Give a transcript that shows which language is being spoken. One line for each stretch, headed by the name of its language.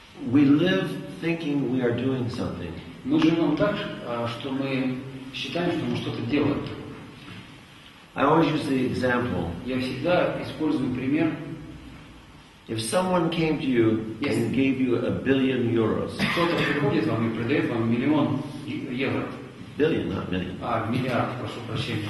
English: We live thinking we are doing something.
Russian: Мы живем так, что мы считаем, что мы что-то делаем.
English: I always use the example.
Russian: Я всегда использую пример.
English: If someone came to you and gave you €1 billion,
Russian: Кто-то приходит вам и продает вам миллион евро.
English: billion, not million,
Russian: Миллиард, прошу прощения.